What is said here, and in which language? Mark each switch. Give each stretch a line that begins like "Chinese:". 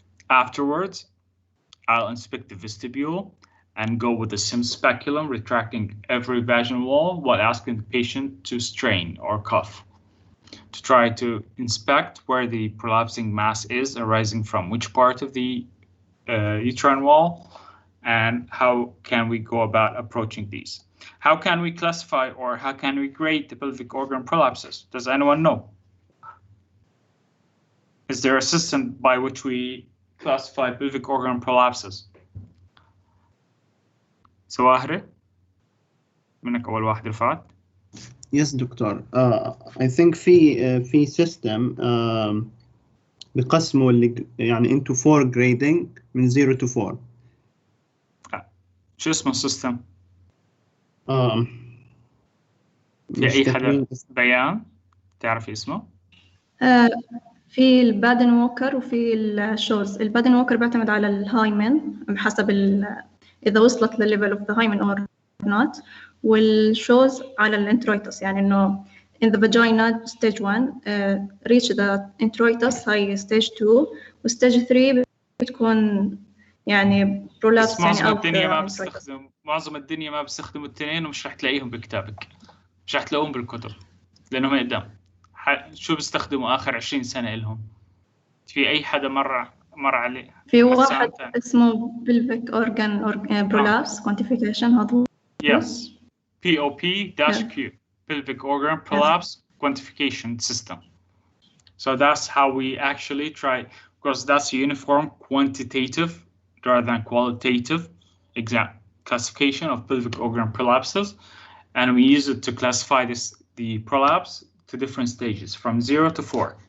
English: Afterwards, I'll inspect the vestibule and go with the sim speculum, retracting every vaginal wall while asking the patient to strain or cough to try to inspect where the prolapsing mass is arising from, which part of the uterine wall, and how can we go about approaching these. How can we classify or how can we grade the pelvic organ prolapses? Does anyone know? Is there a system by which we classify pelvic organ prolapses?
Arabic: سواهرة منك أول واحد رفعت.
English: Yes
Arabic: دكتور.
English: I think في system
Arabic: بقسموا اللي يعني
English: into 4 grading من 0 to 4.
Arabic: شو اسمه السيستم؟ في أي حدا بيان تعرفي اسمه؟ في البادن ووكر وفي الشوز. البادن ووكر بيعتمد على الهايمن بحسب إذا وصلت للليفل
English: of the hymen or not،
Arabic: والشوز على الانترويتس، يعني إنه
English: in the vagina stage 1 reach the introitus
Arabic: هاي stage 2 و stage 3 بتكون يعني prolapse يعني معظم الدنيا ما بيستخدموا الاثنين، ومش رح تلاقيهم بكتابك، مش رح تلاقوهم بالكتب لأنهم قدام. شو بيستخدموا آخر 20 سنة إلهم؟ في أي حدا مر عليه؟ في واحد اسمه
English: pelvic organ prolapse quantification
Arabic: هذا.
English: Yes, POP-Q, pelvic organ prolapse quantification system. So that's how we actually try, because that's a uniform quantitative rather than qualitative classification of pelvic organ prolapses, and we use it to classify the prolapse to different stages from 0 to 4.